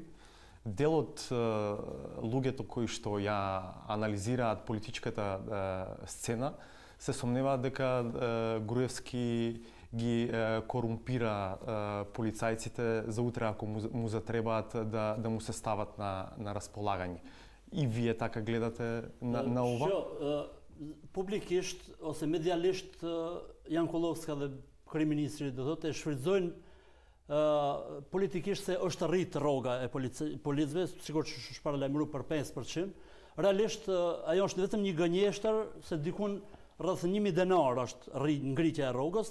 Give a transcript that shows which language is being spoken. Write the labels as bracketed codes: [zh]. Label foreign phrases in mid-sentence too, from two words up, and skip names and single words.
[mk] Дел од луѓето кои што ја анализираат политичката сцена се сомневаат дека Груевски ги корумпира полицајците за утре ако му затребаат да му се стават на располагање. И вие така гледате на ова? [sq] Publikisht ose medialisht Jan Kullovska dhe kryeministri do thotë shfrytëzojnë politikisht se është rrit rroga e policëve, sikur që paralajmëru për 5%. Realisht ajo është vetëm një gënjeshtër se dikun rreth 1000 denar është ngritja e rrogës.